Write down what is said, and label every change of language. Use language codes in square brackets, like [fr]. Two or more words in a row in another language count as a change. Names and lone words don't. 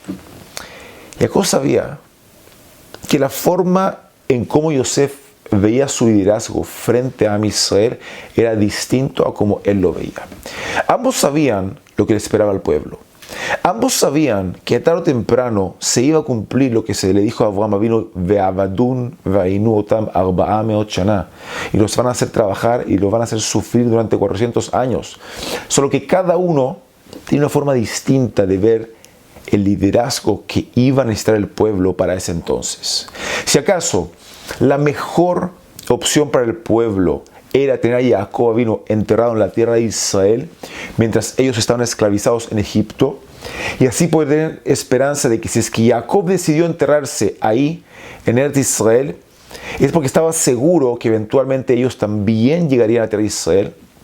[es] Jacob sabía que la forma en cómo Yosef veía su liderazgo frente a Israel era distinto a como él lo veía. Ambos sabían lo que le esperaba al pueblo. Ambos sabían que tarde o temprano se iba a cumplir lo que se le dijo a Abraham Avinu, [he] ועבדום וענו אתם ארבע מאות שנה, [es] y los van a hacer trabajar y los van a hacer sufrir durante 400 años. Solo que cada uno tiene una forma distinta de ver el liderazgo que iba a necesitar el pueblo para ese entonces. Si acaso la mejor opción para el pueblo era tener a Jacob Avinu enterrado en la tierra de Israel mientras ellos estaban esclavizados en Egipto, y así poder tener esperanza de que si es que Jacob decidió enterrarse ahí en Eretz Israel, es porque estaba seguro que eventualmente ellos también llegarían a la tierra de Israel.